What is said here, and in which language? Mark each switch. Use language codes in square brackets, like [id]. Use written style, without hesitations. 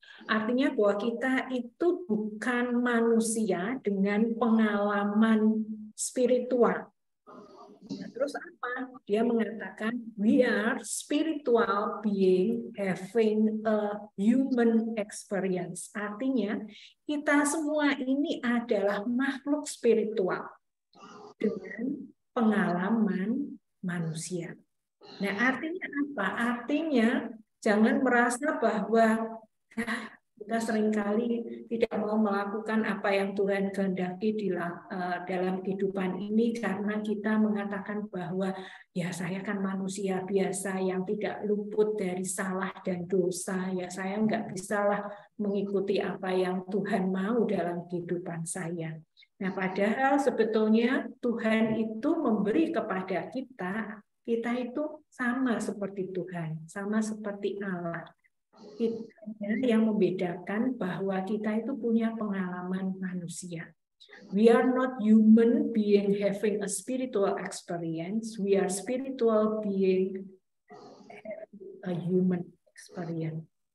[id] Artinya bahwa kita itu bukan manusia dengan pengalaman spiritual. Nah, terus apa? Dia mengatakan [en] we are spiritual being having a human experience. [id] Artinya kita semua ini adalah makhluk spiritual dengan pengalaman manusia. Nah, artinya apa? Artinya jangan merasa bahwa kita seringkali tidak mau melakukan apa yang Tuhan kehendaki dalam kehidupan ini karena kita mengatakan bahwa ya saya kan manusia biasa yang tidak luput dari salah dan dosa, ya saya nggak bisalah mengikuti apa yang Tuhan mau dalam kehidupan saya. Nah, padahal sebetulnya Tuhan itu memberi kepada kita itu sama seperti Tuhan, sama seperti Allah. Kita yang membedakan bahwa kita itu punya pengalaman manusia. [en] We are not human being having a spiritual experience. We are spiritual being having a human experience.